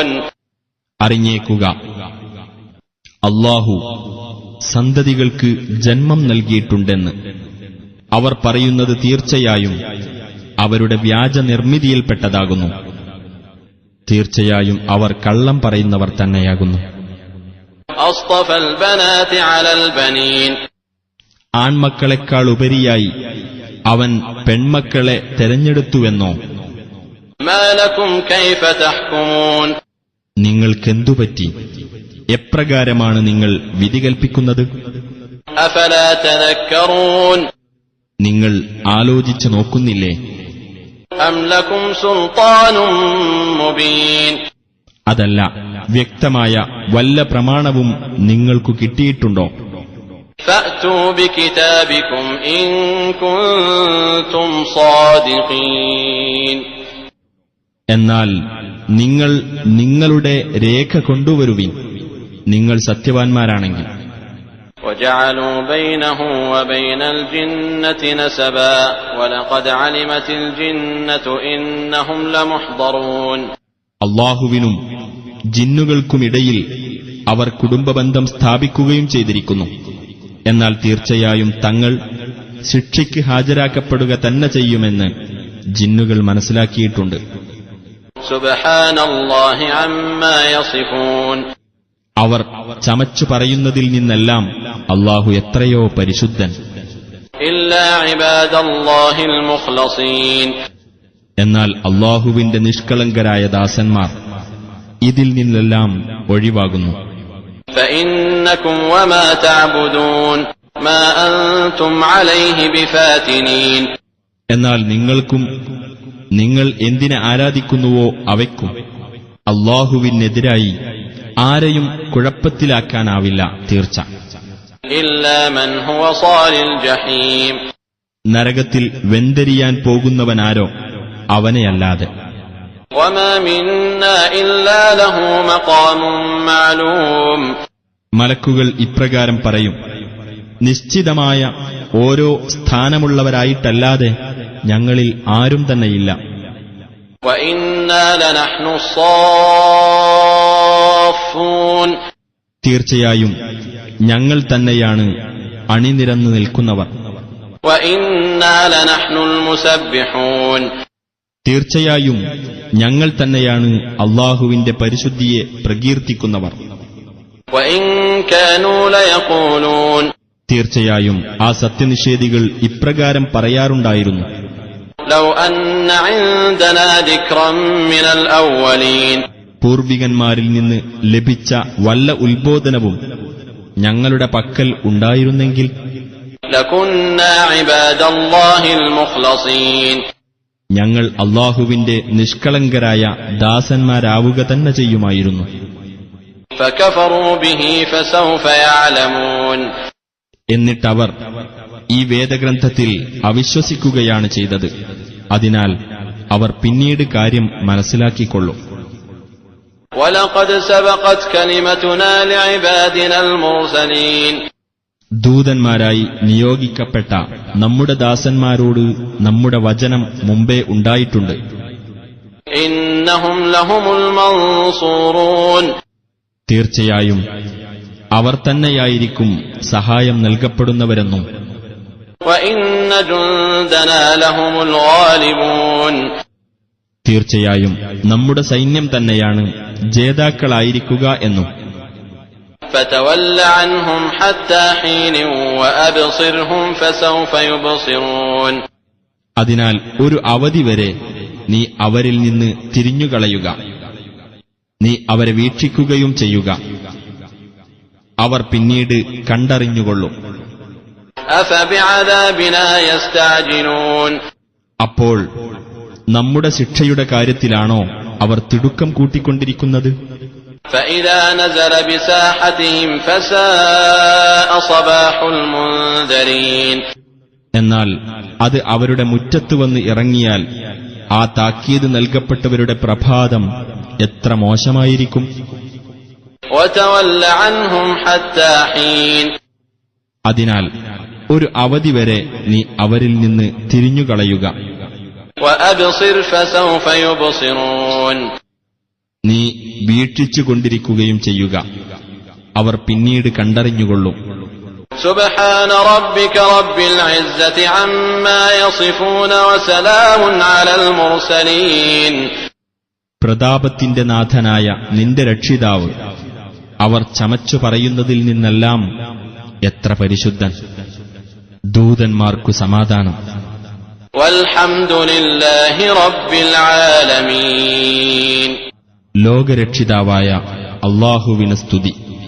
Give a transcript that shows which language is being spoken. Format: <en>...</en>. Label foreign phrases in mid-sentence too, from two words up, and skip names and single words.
<ml>അറിഞ്ഞേക്കുക, അല്ലാഹു സന്തതികൾക്ക് ജന്മം നൽകിയിട്ടുണ്ടെന്ന് അവർ പറയുന്നത് തീർച്ചയായും അവരുടെ വ്യാജ നിർമ്മിതിയിൽപ്പെട്ടതാകുന്നു. തീർച്ചയായും അവർ കള്ളം പറയുന്നവർ തന്നെയാകുന്നു.</ml> <ar>أصطفى البنات على البنين.</ar> <ml>ആൺമക്കളെക്കാൾ ഉപരിയായി അവൻ പെൺമക്കളെ തെരഞ്ഞെടുത്തുവെന്നോ?</ml> <ar>ما لكم كيف تحكمون.</ar> <ml>നിങ്ങൾക്കെന്തുപറ്റി? എപ്രകാരമാണ് നിങ്ങൾ വിധി കൽപ്പിക്കുന്നത്?</ml> <ar>أفلا تذكرون.</ar> <ml>നിങ്ങൾ ആലോചിച്ചു നോക്കുന്നില്ലേ?</ml> <ar>أم لكم سلطان مبين.</ar> <ml>അതല്ല, വ്യക്തമായ വല്ല പ്രമാണവും നിങ്ങൾക്കു കിട്ടിയിട്ടുണ്ടോ?</ml> <ar>فأتوا بكتابكم إن كنتم صادقين.</ar> <ml>എന്നാൽ നിങ്ങൾ നിങ്ങളുടെ രേഖ കൊണ്ടുവരുവിൻ, നിങ്ങൾ സത്യവാൻമാരാണെങ്കിൽ.</ml> <ar>وجعلوا بينه وبين الجنة نسبا ولقد علمت الجنة إنهم لمحضرون.</ar> <ml>അല്ലാഹുവിനും ജിന്നുകൾക്കുമിടയിൽ അവർ കുടുംബബന്ധം സ്ഥാപിക്കുകയും ചെയ്തിരിക്കുന്നു. എന്നാൽ തീർച്ചയായും തങ്ങൾ ശിക്ഷയ്ക്ക് ഹാജരാക്കപ്പെടുക തന്നെ ചെയ്യുമെന്ന് ജിന്നുകൾ മനസ്സിലാക്കിയിട്ടുണ്ട്.</ml> <ar>سبحان الله عما يصفون.</ar> <ml>അവർ ചമച്ചു പറയുന്നതിൽ നിന്നെല്ലാം അല്ലാഹു എത്രയോ പരിശുദ്ധൻ.</ml> <ar>إلا عباد الله المخلصين.</ar> <ml>എന്നാൽ അല്ലാഹുവിന്റെ നിഷ്കളങ്കരായ ദാസന്മാർ ഇതിൽ നിന്നെല്ലാം ഒഴിവാകുന്നു.</ml> <ar>فإنكم وما تعبدون ما أنتم عليه بفاتنين.</ar> <ml>എന്നാൽ നിങ്ങൾക്കും നിങ്ങൾ എന്തിനെ ആരാധിക്കുന്നുവോ അവയ്ക്കും അല്ലാഹുവിനെതിരായി ആരെയും കുഴപ്പത്തിലാക്കാനാവില്ല തീർച്ച.</ml> <ar>إلا من هو صال الجحيم.</ar> <ml>നരകത്തിൽ വെന്തെരിയാൻ പോകുന്നവനാരോ അവനെയല്ലാതെ.</ml> <ar>وما منا إلا له مقام معلوم.</ar> <ml>മലക്കുകൾ ഇപ്രകാരം പറയും, നിശ്ചിതമായ ഓരോ സ്ഥാനമുള്ളവരായിട്ടല്ലാതെ ഞങ്ങളിൽ ആരും തന്നെയില്ല.</ml> <ar>وإنا لنحن الصافون.</ar> <ml>തീർച്ചയായും ഞങ്ങൾ തന്നെയാണ് അണിനിരന്നു നിൽക്കുന്നവർ.</ml> <ar>وإنا لنحن المسبحون.</ar> <ml>തീർച്ചയായും ഞങ്ങൾ തന്നെയാണ് അല്ലാഹുവിന്റെ പരിശുദ്ധിയെ പ്രകീർത്തിക്കുന്നവർ.</ml> <ar>وإن كانوا ليقولون.</ar> <ml>തീർച്ചയായും ആ സത്യനിഷേധികൾ ഇപ്രകാരം പറയാറുണ്ടായിരുന്നു,</ml> <ar>لو أن عندنا ذكرا من الأولين.</ar> <ml>പൂർവികന്മാരിൽ നിന്ന് ലഭിച്ച വല്ല ഉത്ബോധനവും ഞങ്ങളുടെ പക്കൽ ഉണ്ടായിരുന്നെങ്കിൽ</ml> <ar>لكنا عباد الله المخلصين.</ar> <ml>ഞങ്ങൾ അല്ലാഹുവിന്റെ നിഷ്കളങ്കരായ ദാസന്മാരാവുക തന്നെ ചെയ്യുമായിരുന്നു.</ml> <ar>فكفروا به فسوف يعلمون.</ar> <ml>എന്നിട്ടവർ ഈ വേദഗ്രന്ഥത്തിൽ അവിശ്വസിക്കുകയാണ് ചെയ്തത്. അതിനാൽ അവർ പിന്നീട് കാര്യം മനസ്സിലാക്കിക്കൊള്ളും.</ml> <ar>وَلَقَدْ سَبَقَتْ كَلِمَتُنَا لِعِبَادِنَا الْمُرْسَلِينَ.</ar> <ml>ദൂതന്മാരായി നിയോഗിക്കപ്പെട്ട നമ്മുടെ ദാസന്മാരോട് നമ്മുടെ വചനം മുമ്പേ ഉണ്ടായിട്ടുണ്ട്.</ml> <ar>إِنَّهُمْ لَهُمُ الْمَنْصُورُونَ.</ar> <ml>തീർച്ചയായും അവർ തന്നെയായിരിക്കും സഹായം നൽകപ്പെടുന്നവരെന്നും</ml> <ar>وَإِنَّ جُندَنَا لَهُمُ الْغَالِبُونَ.</ar> <ml>തീർച്ചയായും നമ്മുടെ സൈന്യം തന്നെയാണ് ജേതാക്കളായിരിക്കുക എന്നും.</ml> <ar>فَتَوَلَّ عَنْهُمْ حَتَّى حِينٍ وَأَبْصِرْهُمْ فَسَوْفَ يُبْصِرُونَ.</ar> <ml>അതിനാൽ ഒരു അവധി വരെ നീ അവരിൽ നിന്ന് തിരിഞ്ഞുകളയുക. നീ അവരെ വീക്ഷിക്കുകയും ചെയ്യുക. അവർ പിന്നീട് കണ്ടറിഞ്ഞുകൊള്ളും.</ml> <ar>أَفَبِعَذَابِنَا يَسْتَعْجِلُونَ.</ar> <ml>അപ്പോൾ നമ്മുടെ ശിക്ഷയുടെ കാര്യത്തിലാണോ അവർ തിടുക്കം കൂട്ടിക്കൊണ്ടിരിക്കുന്നത്?</ml> <ar>فَإِذَا نَزَلَ بِسَاحَتِهِمْ فَسَاءَ صَبَاحُ الْمُنذَرِينَ.</ar> <ml>എന്നാൽ അത് അവരുടെ മുറ്റത്ത് വന്ന് ഇറങ്ങിയാൽ ആ താക്കീത് നൽകപ്പെട്ടവരുടെ പ്രഭാതം എത്ര മോശമായിരിക്കും.</ml> <ar>وَتَوَلَّ عَنْهُمْ حَتَّى حِينٍ.</ar> <ml>അതിനാൽ ഒരു അവധി വരെ നീ അവരിൽ നിന്ന് തിരിഞ്ഞുകളയുക.</ml> <ar>وَأَبْصِرْ فَسَوْفَ يُبْصِرُونَ.</ar> <ml>നീ വീക്ഷിച്ചുകൊണ്ടിരിക്കുകയും ചെയ്യുക. അവർ പിന്നീട് കണ്ടറിഞ്ഞുകൊള്ളും.</ml> <ar>سبحان ربك رب العزة عما يصفون وسلام على المرسلين.</ar> <ml>പ്രതാപത്തിന്റെ നാഥനായ നിന്റെ രക്ഷിതാവ് അവർ ചമച്ചു പറയുന്നതിൽ നിന്നെല്ലാം എത്ര പരിശുദ്ധൻ. ദൂതന്മാർക്കു സമാധാനം.</ml> <ar>والحمد لله رب العالمين.</ar> <ml>ലോകരക്ഷിതാവായ അല്ലാഹുവിന് സ്തുതി.</ml>